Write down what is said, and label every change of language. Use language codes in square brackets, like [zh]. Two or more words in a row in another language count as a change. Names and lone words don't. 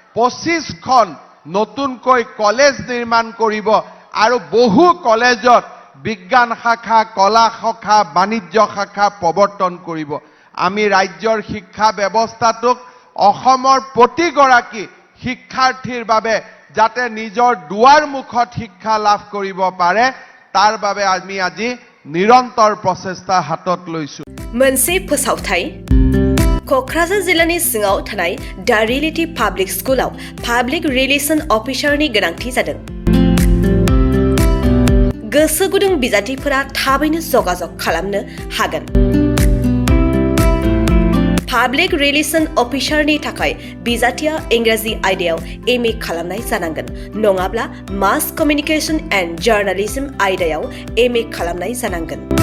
[as] 25খন নতুনকৈ কলেজ নিৰ্মাণ কৰিব আৰু বহু কলেজত বিজ্ঞান শাখা কলা শাখা বাণিজ্য শাখা প্ৰৱৰ্তন কৰিব আমি ৰাজ্যৰ শিক্ষা ব্যৱস্থাটোক অসমৰ প্ৰতিগৰাকী শিক্ষাৰ্থীৰ বাবে যাতে নিজৰ দুৱাৰ মুখত শিক্ষা লাভ কৰিব পাৰে তাৰ বাবে আমি আজি নিৰন্তৰ প্ৰচেষ্টা হাতত লৈছো [brx] मोनसे फोसावथाय क'क्राझार जिल्लानि सिङाव थानाय दा रियेलिटी पाब्लिक स्कुलाव [en] public relation [brx] अफिसारनि गोनांथि जादों गोसो गुदुं बिजाथिफोरा थाबैनो जगाजग खालामनो हागोन [en] public relation [brx] अफिसारनि थाखाय बिजाथिया इंराजि आयदायाव एम ए खालामनाय जानांगोन नङाब्ला [en] mass communication and journalism [brx] आयदायाव एम ए खालामनाय जानांगोन